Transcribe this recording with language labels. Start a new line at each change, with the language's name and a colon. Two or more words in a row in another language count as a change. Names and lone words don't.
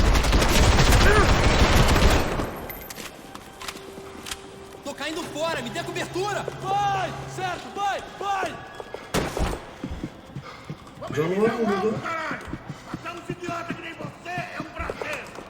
Portuguese: Tô caindo fora, me dê cobertura! Vai! Certo, vai! Vai!
Turkish: Canı var mı burada?
Portuguese: Matar um idiota que nem você é um prazer.